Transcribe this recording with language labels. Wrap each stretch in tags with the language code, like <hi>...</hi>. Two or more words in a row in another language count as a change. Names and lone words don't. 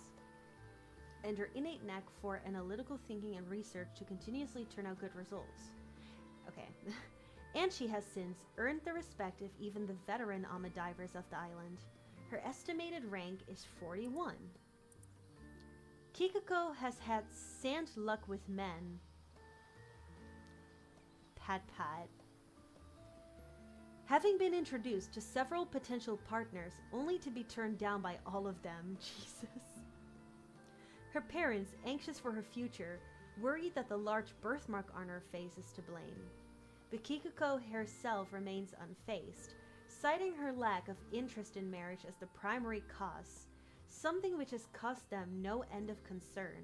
<en>And her innate knack for analytical thinking and research to continuously turn out good results. Okay. And she has since earned the respect of even the veteran divers of the island. Her estimated rank is 41. Kikuko has had scant luck with men. Pat pat. Having been introduced to several potential partners only to be turned down by all of them. Jesus. Her parents, anxious for her future, worried that the large birthmark on her face is to blame. But Kikuko herself remains unfazed, citing her lack of interest in marriage as the primary cause, something which has caused them no end of concern.</en>